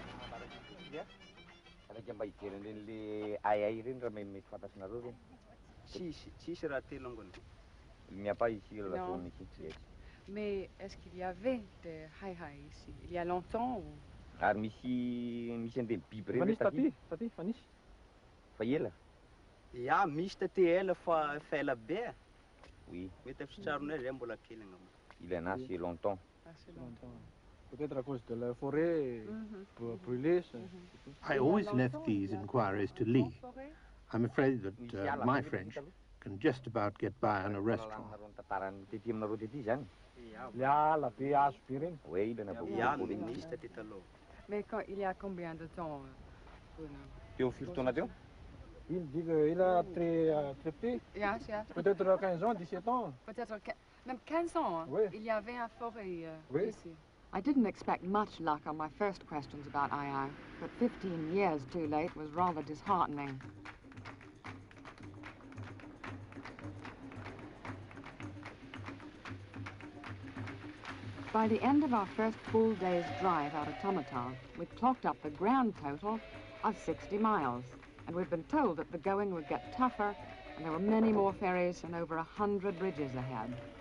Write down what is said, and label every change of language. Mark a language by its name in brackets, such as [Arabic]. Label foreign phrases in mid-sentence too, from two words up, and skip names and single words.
[French] Mais est-ce qu'il y avait des hai-hai ici, il y a longtemps ou... [Malagasy] Ja, misy taty ela fa ela be. [French] Oui. [Malagasy] Mety fitraronay zay mbola kely angamba. [French] Il en a assez longtemps. Assez longtemps. Peut-être à cause de la forêt brûlée. [English] I always left these inquiries to Lee. I'm afraid that my French can just about get by on a restaurant. [French] Oui, il en a beaucoup. [Malagasy] Ja, misy taty taloha. [French] Mais quand, il y a combien de temps [Malagasy] Teo firy taona teo? [French] Il a très petit. [English] Yes. [French] Peut-être 15 ans, 17 ans. Peut-être même 15 ans. Hein? Oui. Il y avait un forêt Oui. ici. [English] I didn't expect much luck on my first questions about II, but 15 years too late was rather disheartening. By the end of our first full day's drive out of Tamatau, we'd clocked up the grand total of 60 miles, and we'd been told that the going would get tougher, and there were many more ferries and over 100 bridges ahead.